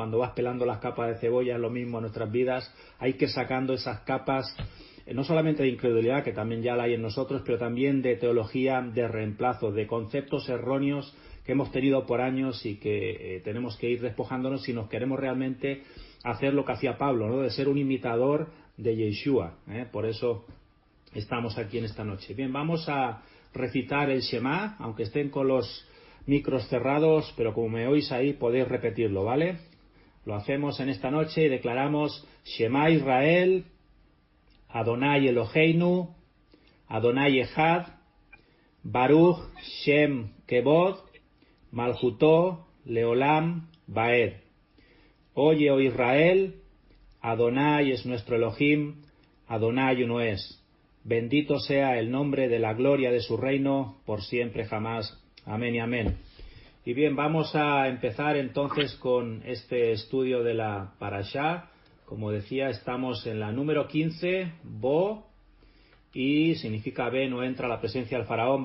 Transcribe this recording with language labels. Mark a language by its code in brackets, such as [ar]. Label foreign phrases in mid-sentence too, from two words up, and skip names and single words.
[es] Cuando vas pelando las capas de cebolla es lo mismo en nuestras vidas, hay que ir sacando esas capas no solamente de incredulidad, que también ya la hay en nosotros, pero también de teología de reemplazo, de conceptos erróneos que hemos tenido por años y que tenemos que ir despojándonos si nos queremos realmente hacer lo que hacía Pablo, ¿no? De ser un imitador de Yeshua, Por eso estamos aquí en esta noche. Bien, vamos a recitar el Shema, aunque estén con los micros cerrados, pero como me oís ahí podéis repetirlo, ¿vale? Lo hacemos en esta noche y declaramos [he] שמע ישראל יהוה אלהינו יהוה אחד ברוך שם כבוד מלכותו לעולם ועד. [es] Oye, oh Israel, Adonai es nuestro Elohim, Adonai uno es. Bendito sea el nombre de la gloria de su reino, por siempre jamás. Amén y amén. Y bien, vamos a empezar entonces con este estudio de la Parashá. Como decía, estamos en la número 15, Bo, y significa ve, no entra a la presencia del faraón.